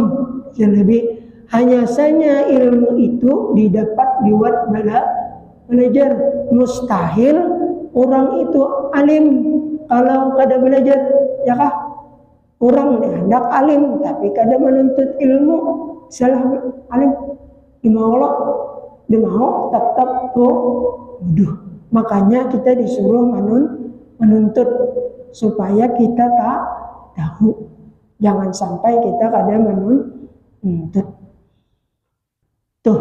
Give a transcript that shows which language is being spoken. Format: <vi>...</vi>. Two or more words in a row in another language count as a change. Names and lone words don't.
<id>Jadi hanya saja ilmu itu didapat lewat belajar. Mustahil orang itu alim kalau kada belajar, ya kah? Orang hendak alim tapi kada menuntut ilmu, salah alim. Dia mau tetap bodoh. Makanya kita disuruh menuntut supaya kita tak tahu. Jangan sampai kita kada menuntut. Tuh.</id>